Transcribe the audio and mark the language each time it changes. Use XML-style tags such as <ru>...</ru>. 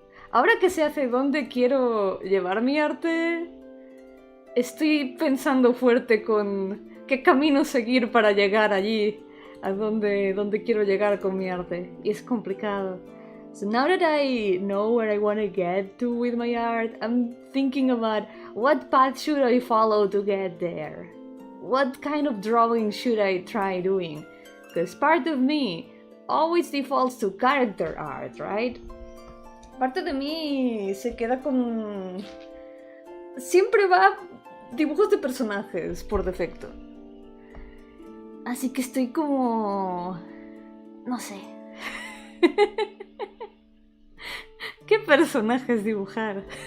<es>Ahora que sé hacia dónde quiero llevar mi arte, estoy pensando fuerte con qué camino seguir para llegar allí, a donde quiero llegar con mi arte. Y es complicado.</es> <en>So now that I know where I want to get to with my art, I'm thinking about what path should I follow to get there? What kind of drawing should I try doing? Because part of me always defaults to character art, right?</en> <es>Parte de mí se queda con... Siempre va dibujos de personajes por defecto. Así que estoy como... No sé. ¿Qué personajes dibujar?</es>